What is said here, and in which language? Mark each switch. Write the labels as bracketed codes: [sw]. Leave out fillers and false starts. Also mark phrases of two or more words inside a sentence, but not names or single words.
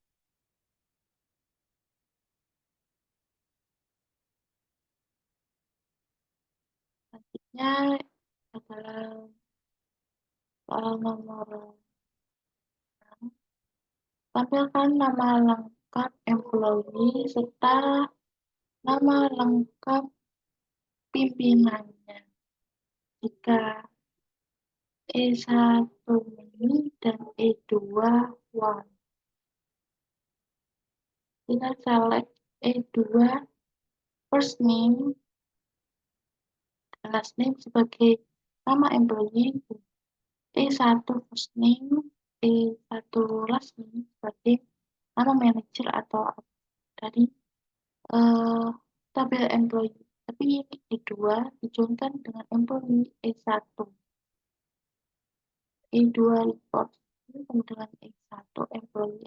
[id] Selanjutnya adalah soal nomor 6. Tampilkan nama lengkap employee serta nama lengkap pimpinannya. Jika E1 mini dan E2 one. Kita select E2 [en] first name [id] dan [en] last name [id] sebagai nama employee, E1 [en] first name, [id] E1 [en] last name [id] sebagai nama manager atau dari tabel employee. Tapi E2 dijoinkan dengan employee E1. E2 report sama dengan E1 employee.